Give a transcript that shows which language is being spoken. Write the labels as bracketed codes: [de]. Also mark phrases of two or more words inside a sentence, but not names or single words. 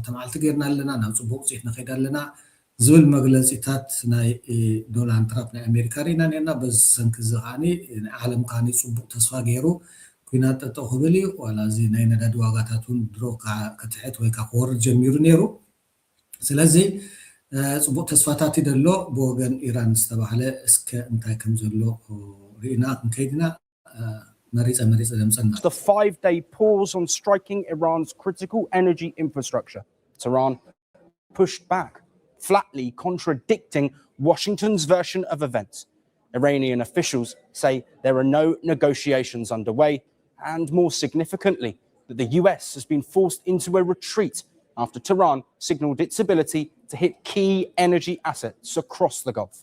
[ti] መዓልቲ ጌርና ኣለና ናብ ፅቡቅ ውፅኢት ንኸይድ ኣለና ዝብል መግለፂታት ናይ ዶናልድ ትራምፕ ናይ ኣሜሪካ ሪኢና ነርና በዚ ሰንኪ እዚ ኻኒ ናይ ዓለም ካኒ ፅቡቅ ተስፋ ገይሩ ኩናት ጠጠው ክብል እዩ ዋላ እዚ ናይ ነዳዲ ዋጋታት እውን ድሮ ከትሕት ወይ ከዓ ክወርድ ጀሚሩ ነይሩ ስለዚ ፅቡቅ ተስፋታት ይደሎ ብወገን ኢራን ዝተባሃለ እስከ እንታይ ከም ዘሎ ሪኢና ክንከይድና [en] The 5-day pause on striking Iran's critical energy infrastructure. Tehran pushed back, flatly contradicting Washington's version of events. Iranian officials say there are no negotiations underway, and more significantly, that the US has been forced into a retreat after Tehran signaled its ability to hit key energy assets across the Gulf.